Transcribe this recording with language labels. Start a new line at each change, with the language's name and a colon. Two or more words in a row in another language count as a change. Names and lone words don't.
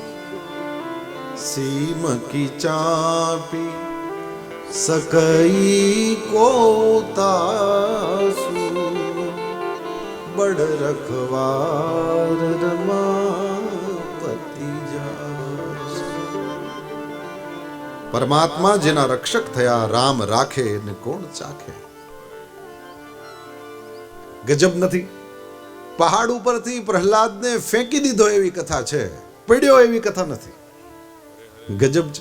Awadhi: सीम की चापी सकई को तासु बड़ रखवार रमापति जासु.
Gujarati: પરમાત્મા જેના રક્ષક થયા રામ રાખે ને કોણ ચાખે. ગજબ નથી? પહાડ ઉપરથી પ્રહલાદને ફેંકી દીધો એવી કથા છે, પડ્યો એવી કથા નથી. ગજબ છે.